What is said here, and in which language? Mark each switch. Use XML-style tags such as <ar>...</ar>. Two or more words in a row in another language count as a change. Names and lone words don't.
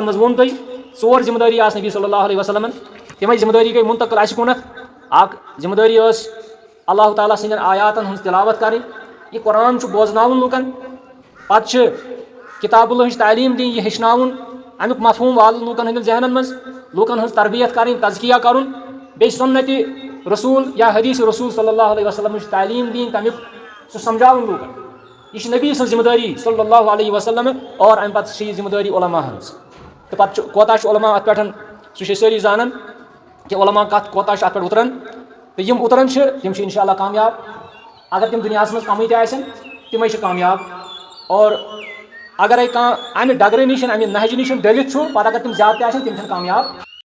<ks>منٛز ووٚن تۄہہِ 4 ذمہٕ دٲری آسہٕ نبی</ks> <ar>صلی اللہ علیہ وسلمن</ar> <ks>تِمے ذمہٕ دٲری گٔے منتقل اَسہِ کُنتھ اکھ ذمہٕ دٲری ٲس اللہ تعالیٰ سٕنٛدٮ۪ن آیاتن ہٕنٛز تلاوت کرٕنۍ یہِ قرآن چھُ بوزناوُن لُکن پتہٕ چھِ کتاب اللہ ہٕنٛز تعلیٖم دِنۍ یہِ ہیٚچھناوُن امیُک مفہوٗم والُن لوٗکن ہٕنٛدٮ۪ن ذہنن منٛز لوٗکن ہٕنٛز تربیت کرٕنۍ تزکیہ کرُن بیٚیہِ سُنتِ رسوٗل یا حدیث رسوٗل</ks> <ar>صلی اللہ علیہ وسلمٕچ</ar> <ks>تعلیٖم دِنۍ تمیُک سُہ سمجھاوُن لوٗکن یہ چھِ نبی سٕنٛز ذمہٕ دٲری</ks> <ar>صلی اللہ علیہ وسلم</ar> <ks>اور امہِ پتہٕ چھِ یہِ ذمہٕ دٲری علماء ہٕنٛز تہٕ پتہٕ چھُ کوتاہ چھُ علماء اتھ پٮ۪ٹھ سُہ چھِ أسۍ سٲری زانان کہ علماء کوتاہ چھِ اتھ پٮ۪ٹھ اتران تہٕ یِم اتران چھِ تِم چھِ</ks> <ar>انشاء اللہ</ar> <ks>کامیاب اگر تِم دُنیاہس منٛز کمٕے تہِ آسن تِمے چھِ کامیاب اور اگرے کانٛہہ امہِ ڈگرٕ نِش امہِ نہجہِ نِش ڈٔلِتھ چھُ پتہٕ اگر تِم زیادٕ تہِ آسن تِم چھِنہٕ کامیاب</ks>